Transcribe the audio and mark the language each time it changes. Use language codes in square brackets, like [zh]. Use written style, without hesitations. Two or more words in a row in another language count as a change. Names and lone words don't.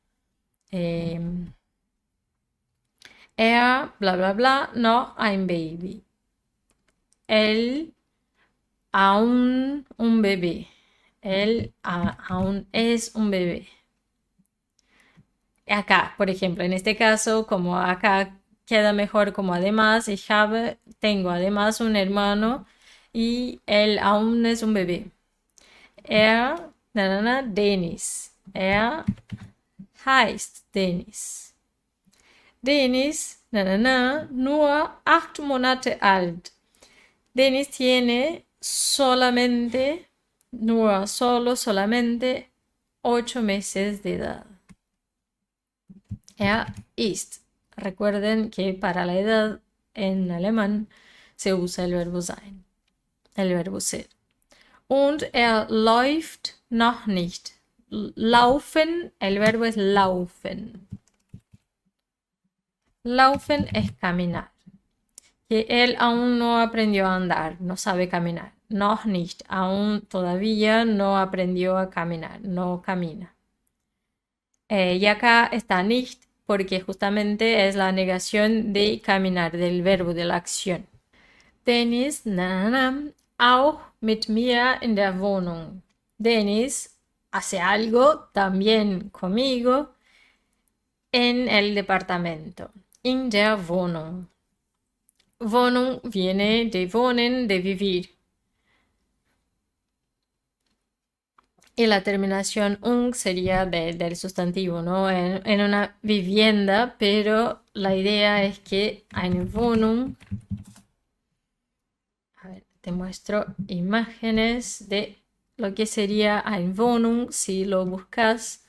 [de] Bla bla bla, no ein Baby. [es] Él aún un bebé. Él aún es un bebé. Acá, por ejemplo, en este caso, como acá queda mejor como además, [de] ich habe, [es] tengo además un hermano y él aún es un bebé. [de] Dennis. Heißt Dennis. Dennis, nur 8 Monate alt. [es] Dennis tiene solamente, solamente 8 meses de edad. [de] Ist. [es] Recuerden que para la edad en alemán se usa el verbo sein, el verbo ser. [de] Und läuft noch nicht. Laufen, [es] el verbo es laufen. Laufen es caminar. Que él aún no aprendió a andar, no sabe caminar. [de] Noch nicht, [es] aún todavía no aprendió a caminar, no camina. Y acá está nicht porque justamente es la negación de caminar, del verbo, de la acción. [de] Dennis, auch mit mir in der Wohnung. [es] Dennis hace algo también conmigo en el departamento. [de] In der Wohnung. [es] Wohnung viene de wohnen, de vivir. Y la terminación ung sería del sustantivo, ¿no? En una vivienda, pero la idea es que [de] eine Wohnung. [es] A ver, te muestro imágenes de lo que sería [de] eine Wohnung [es] si lo buscas.